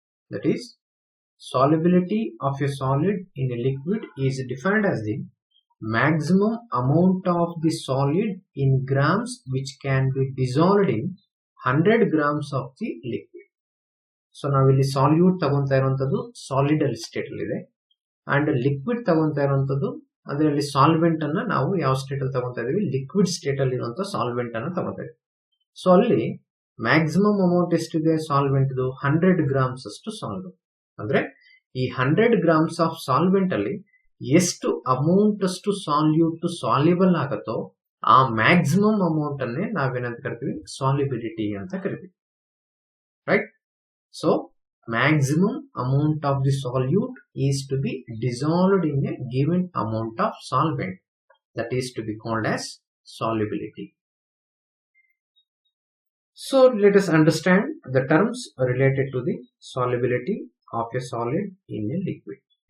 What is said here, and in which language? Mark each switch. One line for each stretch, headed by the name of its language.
English: That is, solubility of a solid in a liquid is defined as the maximum amount of the solid in grams which can be dissolved in 100 grams of the liquid.
Kannada: So now ಇಲ್ಲಿ solute ತಗೊಂತಾ ಇರುವಂತದ್ದು solidal state ಅಲ್ಲಿ ಇದೆ, and liquid ತಗೊಂತಾ ಇರುವಂತದ್ದು ಅದರಲ್ಲಿ solvent ಅನ್ನ ನಾವು ಯಾವ state ಅಲ್ಲಿ ತಗೊಂತಾ ಇದೀವಿ, ಲಿಕ್ವಿಡ್ ಸ್ಟೇಟ್ ಅಲ್ಲಿ ಇರುವಂತ ಸಾಲ್ವೆಂಟ್ ಅನ್ನ ತಗೊಂತಾ ಇದೀವಿ. ಸೊ ಅಲ್ಲಿ ಮ್ಯಾಕ್ಸಿಮಮ್ ಅಮೌಂಟ್ ಎಷ್ಟಿದೆ ಸಾಲ್ವೆಂಟ್, 100 ಗ್ರಾಮ್ಸ್ ಅಷ್ಟು ಸಾಲ್ವೆಂಟ್. ಅಂದ್ರೆ ಈ 100 ಗ್ರಾಮ್ಸ್ ಆಫ್ ಸಾಲ್ವೆಂಟ್ ಅಲ್ಲಿ ಎಷ್ಟು ಅಮೌಂಟ್ ಅಷ್ಟು ಸಾಲ್ಯೂಟ್ ಸಾಲ್ಯುಬಲ್ ಆಗುತ್ತೋ ಆ ಮ್ಯಾಕ್ಸಿಮಮ್ ಅಮೌಂಟ್ ಅನ್ನೇ ನಾವೇನಂತ ಕರಿತೀವಿ ಸಾಲ್ಯುಬಿಲಿಟಿ ಅಂತ ಕರಿತೀವಿ, right.
English: So maximum amount of the solute is to be dissolved in a given amount of solvent, that is to be called as solubility. So let us understand the terms related to the solubility of a solid in a liquid.